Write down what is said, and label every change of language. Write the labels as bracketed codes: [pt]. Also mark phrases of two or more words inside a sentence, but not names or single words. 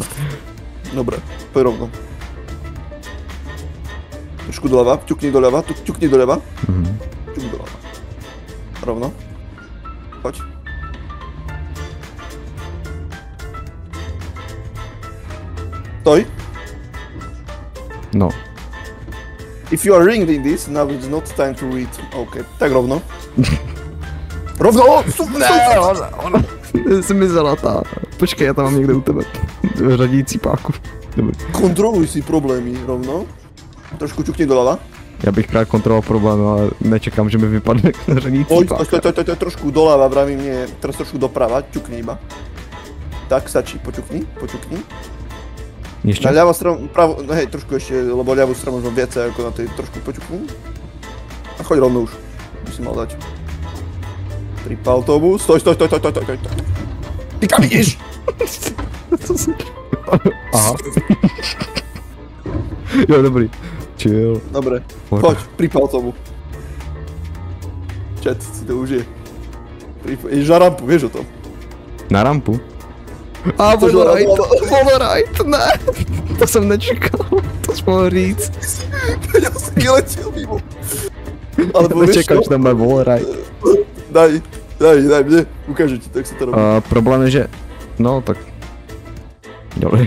[sk] Dobre, poď rovno. Trošku doľava, ťukni doľava. Ťukni doľava. Rovno. Poď. Stoj. No. [en] If you are ringing this, now it's not time to read. [sk] OK, tak rovno. Rovno! [cs] Ne, ona zmizela ta. Počkej, já tam mám někde u tebe. Řadící páku. Dobrý. Kontroluj si problémy rovno. [sk] Trošku ťukni doľava. [cs] Já bych právě kontroloval problém, ale nečekám, že mi vypadne řadící páka. [sk] Pojď, trošku doľava, vravím, nie, teraz trošku doprava, ťukni iba. Tak, stačí, poťukni. [cs] Ještě? [sk] Na ľavú stranu, pravú, hej, trošku ešte, lebo ľavú stranu možno viacej ako na tej, trošku poťukni. A choď rovno už, by si mal dať. Tripaltovú, stoj. Ty kam ideš? [cs] Aha. Jo, dobrý. Chill. [sk] Dobre, poď, pripaltovú. Chat, si to užije. Ideš na rampu, vieš o tom? Na rampu? [cs] A Volorite, ne, to jsem nečekal, to jsi mohl říct. Já jsem vyletěl mimo. Alebo nečekal, že tam bude Volorite. Daj mě, ukážu ti, tak se to robí. Problém je, že, no tak, dobrý.